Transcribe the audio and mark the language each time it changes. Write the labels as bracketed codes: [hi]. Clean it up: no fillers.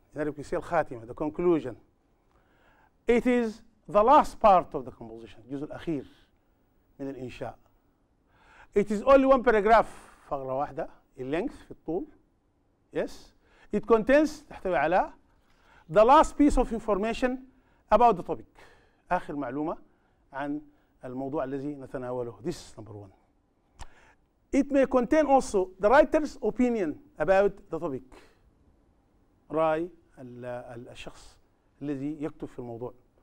[en] In Arabic we say الخاتمة, the conclusion. It is the last part of the composition, [ar] الجزء الأخير من الإنشاء. [en] It is only 1 paragraph, [ar] فقرة واحدة, [en] in length, [ar] في الطول. [en] Yes. It contains, [ar] تحتوي على [en] the last piece of information about the topic. [ar] آخر معلومة عن الموضوع الذي نتناوله. [en] This is number 1. It may contain also the writer's opinion about the topic. [ar] رأي الشخص الذي يكتب في الموضوع.